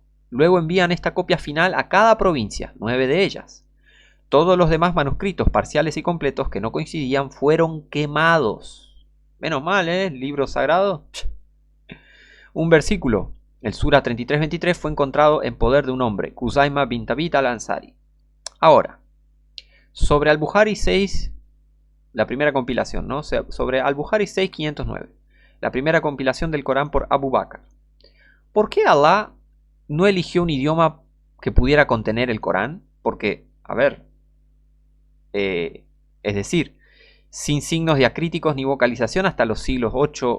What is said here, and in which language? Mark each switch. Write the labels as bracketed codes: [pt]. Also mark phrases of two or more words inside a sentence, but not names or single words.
[es] Luego envían esta copia final a cada provincia, 9 de ellas. Todos los demás manuscritos parciales y completos que no coincidían fueron quemados. Menos mal, ¿eh? Libro sagrado. Un versículo, el Sura 33-23, fue encontrado en poder de un hombre, Kuzaima bin Tabit al-Ansari. Ahora, sobre Al-Bukhari 6, la primera compilación, ¿no? Sobre Al-Bukhari 6.509, la primera compilación del Corán por Abu Bakr. ¿Por qué Allah no eligió un idioma que pudiera contener el Corán? Porque, a ver, es decir, sin signos diacríticos ni vocalización hasta los siglos 8-9.